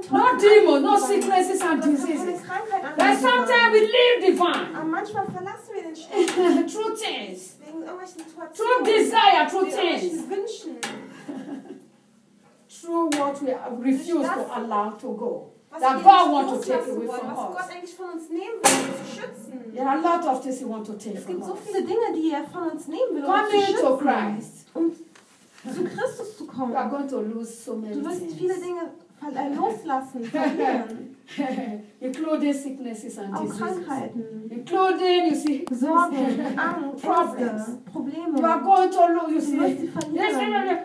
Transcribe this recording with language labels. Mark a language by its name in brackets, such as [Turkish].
[English] Teufel. No demon, no sicknesses and diseases. But sometimes we leave the vine. [German] Aber manchmal verlassen wir den [English] Stein. True things. [German] Wegen irgendwelchen Situationen. [English] True desire, true things. [German] Wegen irgendwelchen Wünschen. [English] True what we refuse to allow to go. That God wants to take away from us. [German] Was Gott eigentlich von uns nehmen will, um zu schützen. [English] There are a lot of things he wants to take [German] from us. Es gibt so viele Dinge, die er von uns nehmen will, um zu schützen. [English] Come to Christ. [German] Um zu Christus zu kommen. [English] You are going to lose so many things. [German] Du wirst viele Dinge loslassen, verlieren. [English] Including sicknesses and diseases. [German] Auch Krankheiten. [English] Including, you see, [German] Sorgen, Angst, [English] problems. [German] Probleme. [English] You are going to lose, you see. [German] Du wirst sie verlieren.